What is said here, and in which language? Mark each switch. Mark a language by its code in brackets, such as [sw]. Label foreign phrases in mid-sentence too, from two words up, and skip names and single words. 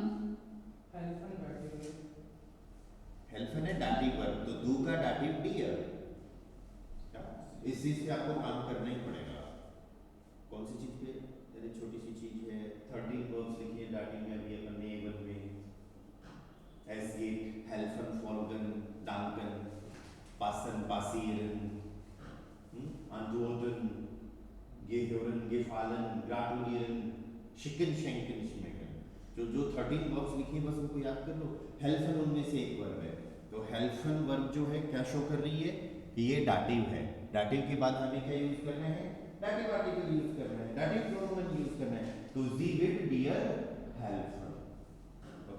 [hi] हेल्पन है डाटिव वर्ब, तो डू का [de] Dativ dir, [hi] इस चीज पे आपको काम करना ही पड़ेगा। कौन सी चीज पे? अरे छोटी सी चीज है, 13 वर्ब्स लिखी है डाटिव में, अभी अपन ने A1 में [de] es geht, helfen, folgen, danken, passen, passieren, antworten, gehören, gefallen, gratulieren, schicken, schenken, schmecken, [hi] जो 13 वर्ब्स लिखी है बस उनको याद कर लो। हेल्पन उनमें से एक वर्ब है, तो हेल्पन वर्ब जो है क्या शो कर रही है कि ये डाटिव है, डाटिव के बाद हमें क्या यूज करना है? डाटिव आर्टिकल यूज करना है, [de] Dativ Pronomen [hi] यूज करना है, तो [de] sie will dir helfen, [hi] ओके।